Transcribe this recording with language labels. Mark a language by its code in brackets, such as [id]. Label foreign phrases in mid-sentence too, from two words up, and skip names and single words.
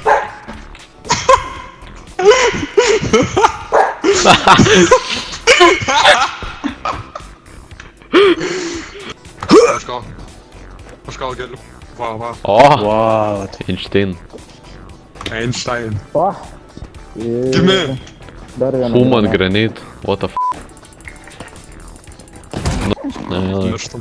[lt] Aš gal galiu. Va. O, Wow. Einstein. Einstein. Gimė. [en] Human granite. What the f***. [lt] Nu, ne. Mirštam.